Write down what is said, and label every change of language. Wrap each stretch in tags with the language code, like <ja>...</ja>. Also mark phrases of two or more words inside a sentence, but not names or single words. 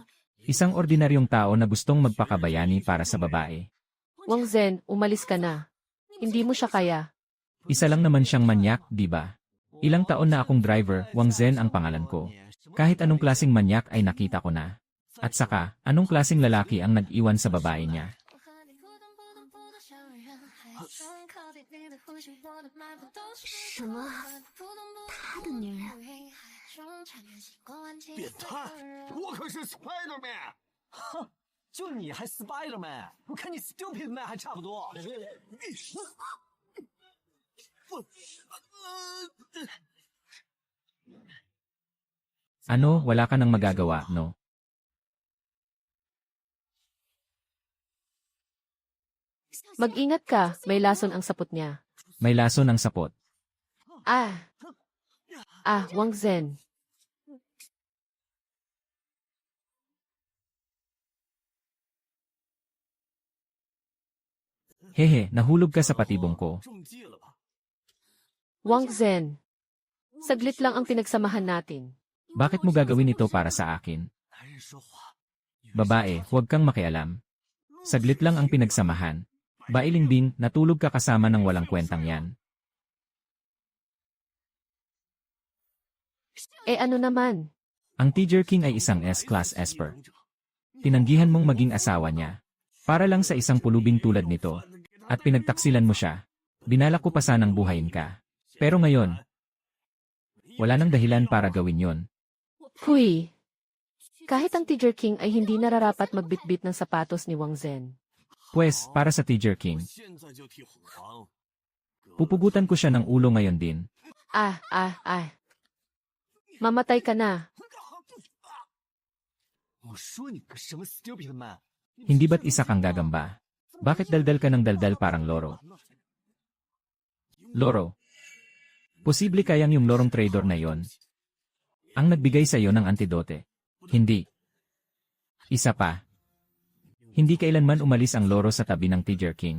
<tl>Isang ordinaryong tao na gustong magpakabayani para sa babae. Wang Zhen, umalis ka na. Hindi mo siya kaya. Isa lang naman siyang manyak, di ba? Ilang taon na akong driver, Wang Zhen ang pangalan ko. Kahit anong klaseng manyak ay nakita ko na. At saka, anong klaseng lalaki ang nag-iwan sa babae niya?</tl> <zh>什么？他的女人？变态！我可是 Spider-Man。哼，就你还 Spider-Man？ 我看你 Stupid Man 还差不多。</zh> <tl>Ano, wala ka nang magagawa, no? Mag-ingat ka, may lason ang sapot niya. May laso ng sapot. Wang Zhen. Hehe, nahulog ka sa patibong ko.</tl> <zh>中计了吧？</zh> <tl>Wang Zhen. Saglit lang ang pinagsamahan natin. Bakit mo gagawin ito para sa akin?</tl> <zh>男人说话，</zh> <tl>Babae, huwag kang makialam. Saglit lang ang pinagsamahan. Bailingbing, natulog ka kasama ng walang kwentang yan. Ano naman? Ang Tiger King ay isang</tl> <en>S-class esper.</en> <tl>Tinanggihan mong maging asawa niya. Para lang sa isang pulubing tulad nito. At pinagtaksilan mo siya. Binalak ko pa sanang buhayin ka. Pero ngayon, wala nang dahilan para gawin yon. Huy! Kahit ang Tiger King ay hindi nararapat magbitbit ng sapatos ni Wang Zhen. Pwes, para sa Tiger King,</tl> <zh>现在就替虎王。</zh> <tl>pupugutan ko siya ng ulo ngayon din. Mamatay ka na.</tl> <zh>我说你个什么 Stupid Man？</zh> <tl>Hindi ba't isa kang gagamba? Bakit daldal ka ng daldal parang loro? Loro. Posible kayang yung lorong trader na yon ang nagbigay sa iyo ng antidote? Hindi. Isa pa. Hindi kailanman umalis ang loro sa tabi ng Tiger King.</tl>